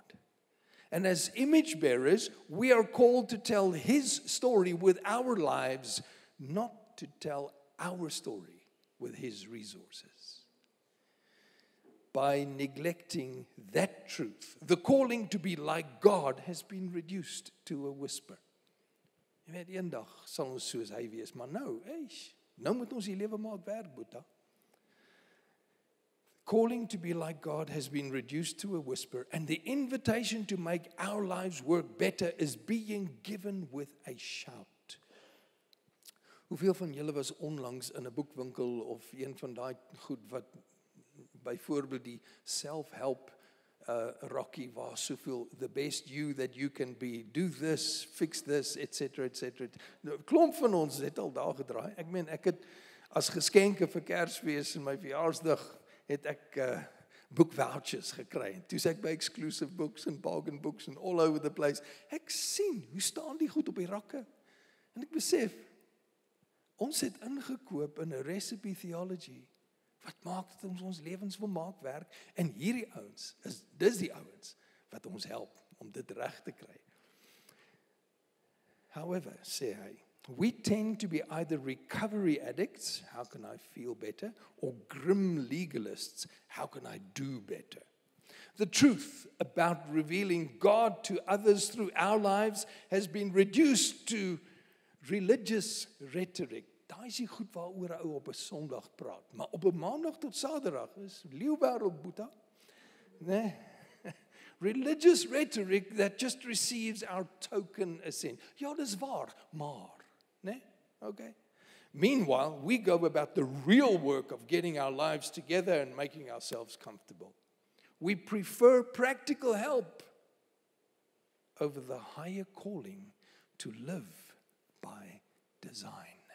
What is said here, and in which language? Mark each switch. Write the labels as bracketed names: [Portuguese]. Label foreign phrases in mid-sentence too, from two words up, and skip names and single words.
[English] And as image bearers, we are called to tell His story with our lives, not to tell our story with His resources. By neglecting that truth, the calling to be like God has been reduced to a whisper. [Afrikaans] Jy weet, eendag sal ons soos hy wees, maar nou moet ons die lewe maak werk, Boeta. [English] Calling to be like God has been reduced to a whisper, and the invitation to make our lives work better is being given with a shout. [Afrikaans] Hoeveel van julle was onlangs in 'n boekwinkel of een van daai goed wat byvoorbeeld die self-help Rocky waar soveel [English] the best you that you can be, do this, fix this, etc. etc. [Afrikaans] Nou, klomp van ons het al daar gedraai. Ek meen, ek het as geskenke vir Kersfees en my verjaarsdag het ek [English] book vouchers [Afrikaans] gekry. En toe sê ek by Exclusive Books en Bargain Books en [English] all over the place. [Afrikaans] Ek sien, hoe staan die goed op die rakke? En ek besef, ons het ingekoop in 'n [English] recipe theology. [Afrikaans] Wat maak dit ons lewens wil maak werk? En hierdie ouens, dis die ouens wat ons help om dit reg te kry. However, sê hy, [English] we tend to be either recovery addicts, how can I feel better, or grim legalists, how can I do better? The truth about revealing God to others through our lives has been reduced to religious rhetoric. [Afrikaans] Daai is die goed waaroor 'n ou op 'n Sondag praat, maar op 'n Maandag tot Saterdag is leeuwêreld, Boeta. Nee. [English] Religious rhetoric that just receives our token assent. [Afrikaans] Ja, dis waar, maar, nee? Okay. [English] Meanwhile, we go about the real work of getting our lives together and making ourselves comfortable. We prefer practical help over the higher calling to live by design.